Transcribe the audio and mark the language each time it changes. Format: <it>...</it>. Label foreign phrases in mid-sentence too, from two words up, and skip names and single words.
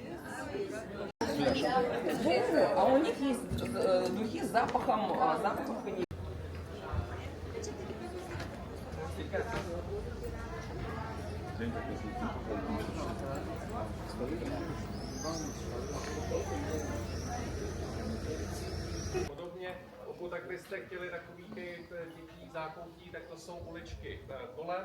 <ru>А у них есть духи с запахом коньяка.</ru> <cs>Podobně, pokud tak byste chtěli takový ty dětí zákoutí, tak to jsou uličky kolem.</cs>